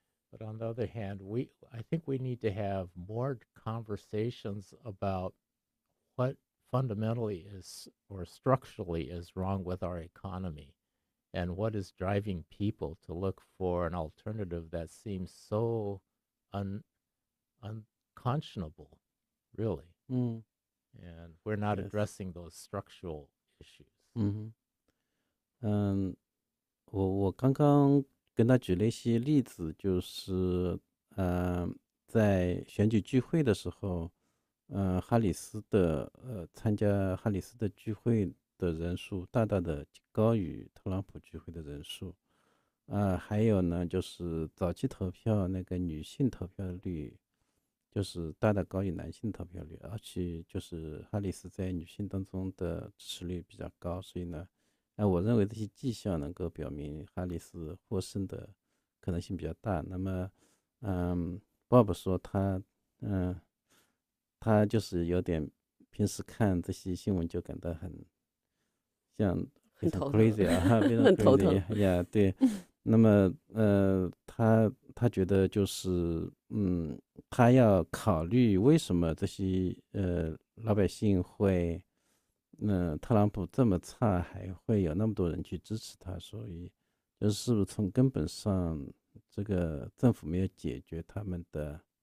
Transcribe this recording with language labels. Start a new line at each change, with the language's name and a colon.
English: But on the other hand, I think we need to have more conversations about what fundamentally is or structurally is wrong with our economy, and what is driving people to look for an alternative that seems so unconscionable, really. Mm. And we're not Yes. addressing those structural issues.
Chinese: 我刚刚跟他举了一些例子，就是在选举聚会的时候，哈里斯的参加哈里斯的聚会的人数大大的高于特朗普聚会的人数，还有呢，就是早期投票那个女性投票率，就是大大高于男性投票率，而且就是哈里斯在女性当中的支持率比较高，所以呢，我认为这些迹象能够表明哈里斯获胜的可能性比较大。那么，Bob 说他就是有点平时看这些新闻就感到像非常 crazy 啊，非常 crazy 呀，对。那么他觉得就是他要考虑为什么这些老百姓会特朗普这么差，还会有那么多人去支持他，所以就是不是从根本上这个政府没有解决他们的